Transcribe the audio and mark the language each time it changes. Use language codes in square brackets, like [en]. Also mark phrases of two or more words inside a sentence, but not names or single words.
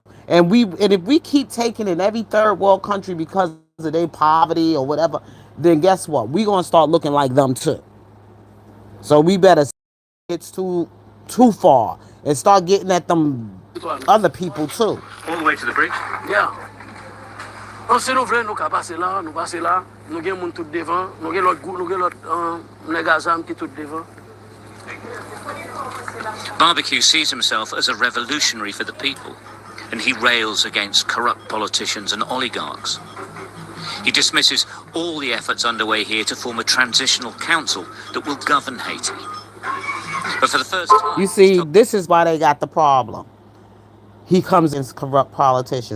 [en] And if we keep taking in every third world country because of their poverty or whatever, then guess what? We're gonna start looking like them too. So we better it's too far and start getting at them other people too. All the way to the bridge? Yeah. [ht] On se nou vle nou ka pase la, nou pase la, nou gen moun tout devan, nou gen lot negazam ki tout devan. [en] Barbecue sees himself as a revolutionary for the people, and he rails against corrupt politicians and oligarchs. He dismisses all the efforts underway here to form a transitional council that will govern Haiti. But for the first time... You see, this is why they got the problem. He comes against corrupt politicians.